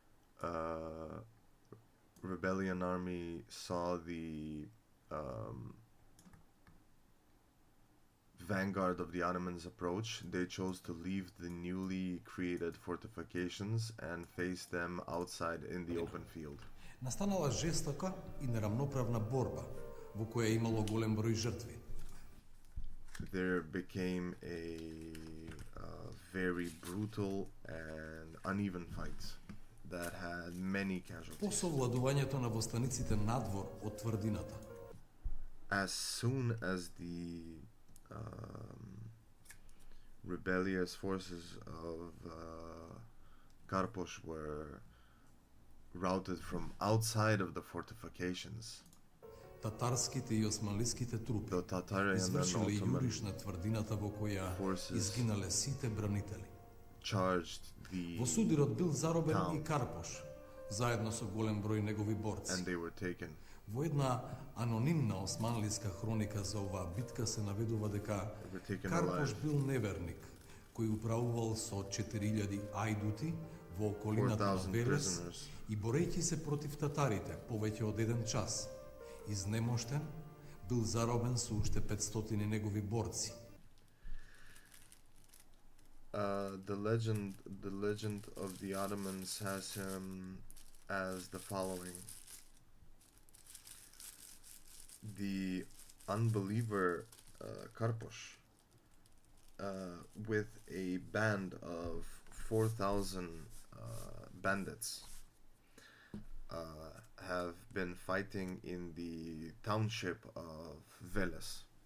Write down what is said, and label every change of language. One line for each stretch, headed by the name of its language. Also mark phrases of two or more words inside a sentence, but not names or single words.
English: rebellion army saw the vanguard of the Ottomans approach, they chose to leave the newly created fortifications and face them outside in the open field.
Macedonian: Настанала жестока и неравноправна борба, во која имало голем број жртви.
English: There became a very brutal and uneven fight that had many casualties.
Macedonian: По совладувањето на востаниците надвор од тврдината.
English: As soon as the rebellious forces of Karposh were routed from outside of the fortifications,
Macedonian: Татарските и османлиските трупи извршиле јуриш на тврдината во која изгинале сите бранители. Во судирот бил заробен и Карпош, заедно со голем број негови борци. Во една анонимна османлиска хроника за оваа битка се наведува дека Карпош бил неверник, кој управувал со 4000 ајдути во околината на Велес и борејќи се против татарите повеќе од еден час. Изнемоштен, бил заробен со уште 500 негови борци.
English: The legend of the Ottomans has him as the following. The unbeliever Karposh, with a band of 4,000 bandits, have been fighting in the township of Veles,